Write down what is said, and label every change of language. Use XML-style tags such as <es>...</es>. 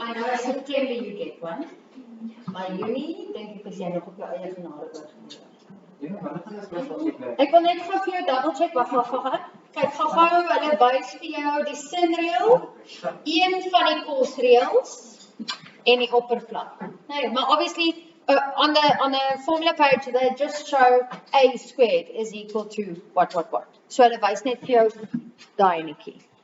<en>I know September you get one.</en> <af>Maar Junie, dink ek is jy nog op jou eie genade oorgeneem. Ek wil net gou vir jou double check, wag. Kyk, gou-gou, hulle wys vir jou die sinreël, een van die kosreëls en die oppervlak.</af> <en>Nee, maar obviously on the formula page they just show a squared is equal to what.</en> <af>So hulle wys net vir jou daai enetjie.</af>